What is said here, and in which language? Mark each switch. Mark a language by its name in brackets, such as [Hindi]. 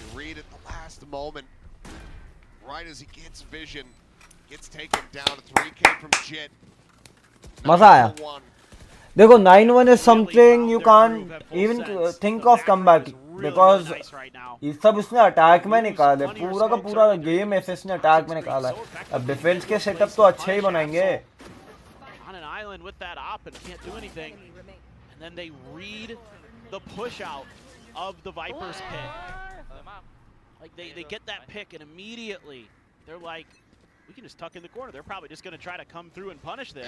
[English] You read at the last moment, right as he gets vision, gets taken down. 3K from Jit. [Hindi] मजा आया. देखो [English] 9-1 is something you can't even think of comeback because [Hindi] ये सब इसने attack में निकाला है. पूरा का पूरा गेम ऐसे इसने अटैक में निकाला है. अब डिफेंस के सेटअप तो अच्छे ही बनाएंगे. [English] On an island with that op and can't do anything, and then they read the push out of the Viper's pick. Like they get that pick and immediately they're like, we can just tuck in the corner. They're probably just going to try to come through and punish this.